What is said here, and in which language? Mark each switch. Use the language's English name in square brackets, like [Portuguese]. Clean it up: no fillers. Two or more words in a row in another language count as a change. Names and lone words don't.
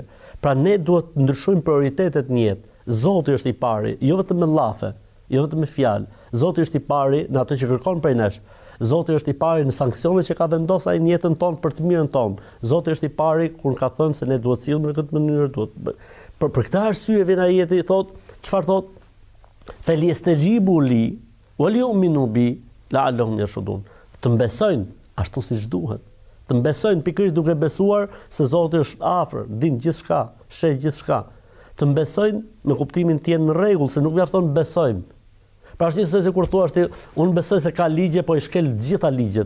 [Albanian] Pra ne duhet të ndryshojmë prioritetet në jetë. Zoti është i pari, jo vetëm me llafe, jo vetëm me fjalë. Zoti është i pari në atë që kërkon prej nesh. Zoti është i pari në sanksionet që ka vendosur ai në jetën tonë për të mirën tonë. Zoti është i pari kur ka thënë se ne duhet sillemi në këtë mënyrë, duhet. Për këtë arsye vjen ai i thotë, çfarë thotë? [Arabic] فليستجيبوا لي وليؤمنوا بي لعلهم يرشدون. [Albanian] Të mbesojnë ashtu siç duhet. Të mbesojnë pikërisht duke besuar se Zoti është afër, din gjithçka, sheh gjithçka. Të mbesojnë në kuptimin të jenë në rregull, se nuk mjafton besojmë. Pra është njësoj se kur thua ti, unë besoj se ka ligje, po i shkel gjitha ligjet.